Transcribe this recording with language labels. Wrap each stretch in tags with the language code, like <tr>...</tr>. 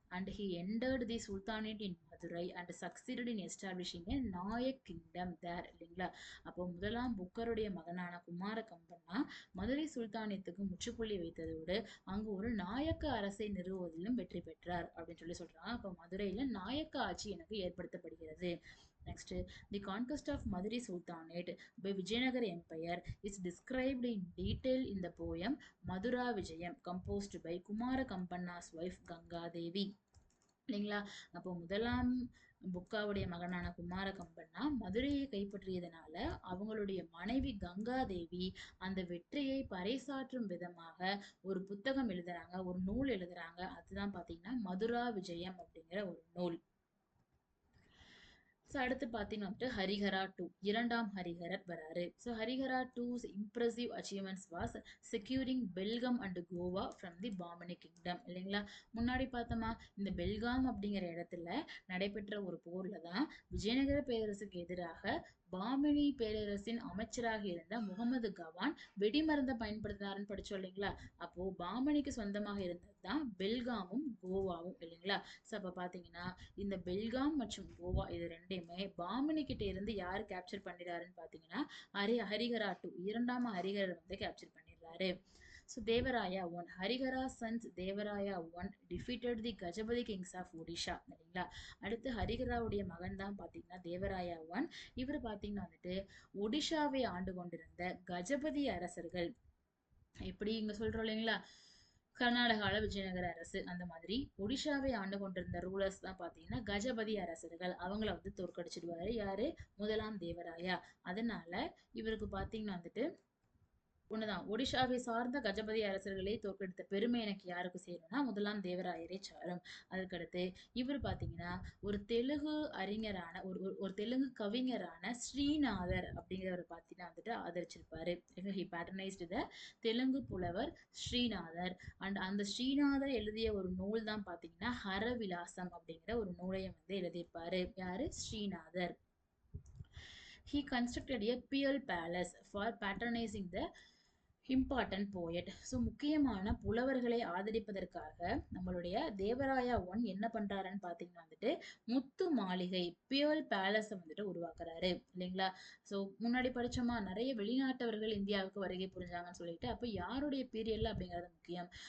<en>and he entered the sultanate in Madurai and succeeded in establishing a Nayak kingdom there</en> <ta>இல்லைங்களா? அப்போ முதலாம் புக்கருடைய மகனான குமார கம்பண்ணா மதுரை சுல்தானியத்துக்கு முற்றுப்புள்ளி வைத்ததோடு அங்கு ஒரு நாயக்க அரசை நிறுவுவதிலும் வெற்றி பெற்றார் அப்படின்னு சொல்லி சொல்றாங்க. அப்போ மதுரையில நாயக்க ஆட்சி எனக்கு ஏற்படுத்தப்படுகிறது.</ta> <en>Next, the conquest of Madurai Sultanate by Vijayanagara Empire is described in detail in the poem Madura Vijayam, composed by Kumara Kampanna's wife Ganga Devi.</en> <ta>இல்லைங்களா? அப்போ முதலாம் புக்காவுடைய மகனான குமார கம்பண்ணா மதுரையை கைப்பற்றியதனால அவங்களுடைய மனைவி கங்கா தேவி அந்த வெற்றியை பறைசாற்றும் விதமாக ஒரு புத்தகம் எழுதுறாங்க, ஒரு நூல் எழுதுறாங்க. அதுதான் பாத்தீங்கன்னா மதுரா விஜயம் அப்படிங்கிற ஒரு நூல். ஸோ அடுத்து பார்த்தீங்கன்னா வந்துட்டு ஹரிஹரா 2 இரண்டாம் ஹரிஹரர் வராரு.</ta> <en>so Harihara 2's impressive achievements was securing Belgaum and Goa from the Bahmani kingdom</en> <ta>இல்லைங்களா? முன்னாடி பார்த்தோமா இந்த பெல்காம் அப்படிங்கிற இடத்துல நடைபெற்ற ஒரு போர்ல தான் விஜயநகர பேரரசுக்கு எதிராக பாமினி பேரரசின் அமைச்சராக இருந்த முகமது கவான் வெடிமருந்தை பயன்படுத்தினாருன்னு படிச்சோம் இல்லைங்களா? அப்போ பாமனிக்கு சொந்தமாக இருந்தது தான் பெல்காமும் கோவாவும் இல்லைங்களா? ஸோ அப்போ பார்த்தீங்கன்னா இந்த பெல்காம் மற்றும் கோவா இது ரெண்டையுமே பாமினி கிட்ட இருந்து யார் கேப்சர் பண்ணிடுறாருன்னு பாத்தீங்கன்னா ஹரிஹரா 2 இரண்டாம் ஹரிஹரர் வந்து கேப்சர் பண்ணிடுறாரு.</ta> <en>So Devaraya I, Harihara's sons Devaraya I defeated the Gajapati kings of Odisha</en> <ta>சரிங்களா? அடுத்து ஹரிஹராவுடைய மகன் தான் பாத்தீங்கன்னா தேவராயா 1. இவர் பாத்தீங்கன்னா வந்துட்டு ஒடிஷாவை ஆண்டு கொண்டிருந்த கஜபதி அரசர்கள், எப்படி இங்க சொல்றோம் இல்லைங்களா, கர்நாடகால விஜயநகர அரசு, அந்த மாதிரி ஒடிஷாவை ஆண்டு கொண்டிருந்த ரூலர்ஸ் தான் பாத்தீங்கன்னா கஜபதி அரசர்கள். அவங்கள வந்து தோற்கடிச்சிடுவாரு யாரு? முதலாம் தேவராயா. அதனால இவருக்கு பாத்தீங்கன்னா வந்துட்டு ஒண்ணுதான். ஒடிஷாவை சார்ந்த கஜபதி அரசர்களை தோற்கடித்த பெருமை எனக்கு யாருக்கு சேரும்னா, முதலாம் தேவராயரை சாரும். அதுக்கடுத்து இவரு பார்த்தீங்கன்னா, ஒரு தெலுங்கு அறிஞரான ஒரு ஒரு ஒரு தெலுங்கு கவிஞரான ஸ்ரீநாதர் அப்படிங்கிறவர பார்த்தீங்கன்னா வந்துட்டு ஆதரிச்சிருப்பாரு.</ta> <en>He patronised the Telugu புலவர் ஸ்ரீநாதர்.</en> <ta>அந்த ஸ்ரீநாதர் எழுதிய ஒரு நூல் தான் பார்த்தீங்கன்னா, ஹரவிலாசம் அப்படிங்கிற ஒரு நூலையும் வந்து எழுதியிருப்பாரு. யாரு? Srinathar.</ta> <en>He constructed a Pearl Palace for patronizing the important poet.</en> <ta>So முக்கியமான புலவர்களை ஆதரிப்பதற்காக நம்மளுடைய தேவராயா ஒன் என்ன பண்றாருன்னு பார்த்தீங்கன்னா வந்துட்டு முத்து மாளிகை பியர்ல் பேலஸை வந்துட்டு உருவாக்குறாரு இல்லைங்களா. ஸோ முன்னாடி படிச்சோமா நிறைய வெளிநாட்டவர்கள் இந்தியாவுக்கு வருகை புரிஞ்சாங்கன்னு சொல்லிட்டு, அப்போ யாருடைய பீரியட்ல அப்படிங்கிறது முக்கியம்.</ta>